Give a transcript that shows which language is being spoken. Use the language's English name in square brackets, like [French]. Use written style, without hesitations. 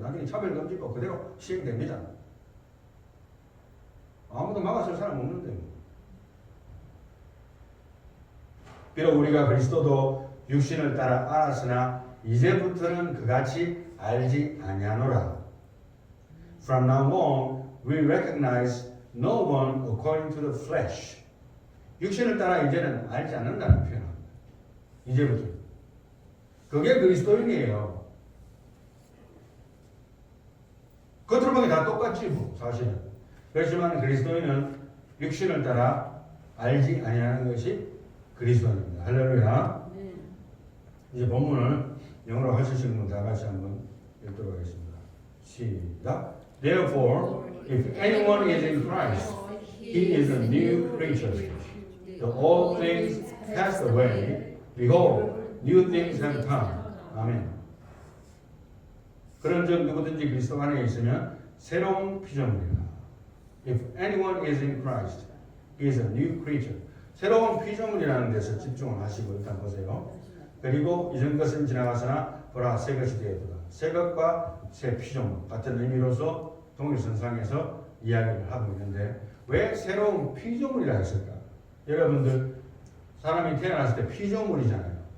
[Korean] 나중에 차별금지법 그대로 시행됩니다. 아무도 막아설 사람 없는데. 비록 우리가 그리스도도 육신을 따라 알았으나 이제부터는 그같이 알지 아니하노라. [English] From now on, we recognize no one according to the flesh. [Korean] 육신을 따라 이제는 알지 않는다는 표현입니다. 이제부터. 그게 그리스도인이에요. 겉으로 보기 다 똑같지 뭐 사실은. 그렇지만 그리스도인은 육신을 따라 알지 아니하는 것이 그리스도입니다. 할렐루야. 네. 이제 본문을 영어로 하시는 분 다 같이 한번 읽도록 하겠습니다. 시작. [English] Therefore, if anyone is in Christ, he is a new creature. The old things passed away. Behold, new things have come. [Korean] 아멘. 그런즉 누구든지 그리스도 안에 있으면 새로운 피조물이라. [English] If anyone is in Christ, he is a new creature. [Korean] 새로운 피조물이라는 데서 집중을 하시고 일단 보세요. 그리고 이전 것은 지나가서나 보라 새 것이 되었도다. 새 것과 새 피조물 같은 의미로서 동일선상에서 이야기를 하고 있는데 왜 새로운 피조물이라 했을까? 여러분들 사람이 태어났을 때 피조물이잖아요.